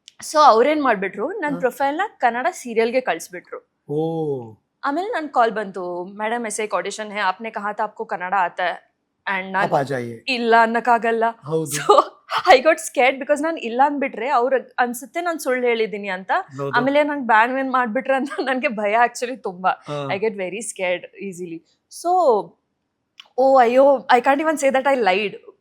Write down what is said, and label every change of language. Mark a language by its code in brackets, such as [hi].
[kn] So ಅವ್ರೇನ್ ಮಾಡ್ಬಿಟ್ರು, ನನ್ನ ಪ್ರೊಫೈಲ್ನ ಕನ್ನಡ ಸೀರಿಯಲ್ಗೆ ಕಳಿಸ್ಬಿಟ್ರು. ಆಮೇಲೆ ನನ್ ಕಾಲ್ ಬಂತು, [hi] ಮೇಡಮ್ ऐसे एक ऑडिशन है, आपने कहा था आपको ಕನ್ನಡ आता है. [kn] ಅಂಡ್ ನಾನು ಇಲ್ಲ ಅನ್ನಕ್ಕಾಗಲ್ಲ. [en] so I got scared because [kn] ನಾನು ಇಲ್ಲ ಅಂದ್ಬಿಟ್ರೆ ಅವ್ರ ಅನ್ಸುತ್ತೆ ನಾನು ಸುಳ್ಳು ಹೇಳಿದೀನಿ ಅಂತ. ಆಮೇಲೆ ನಂಗೆ ಬ್ಯಾನ್ ವೇನ್ ಮಾಡ್ಬಿಟ್ರೆ ಅಂತ ನನಗೆ ಭಯ ಆಕ್ಚುಲಿ ತುಂಬಾ. [en] I get very scared easily. So ಅಯ್ಯೋ I can't even say that I lied.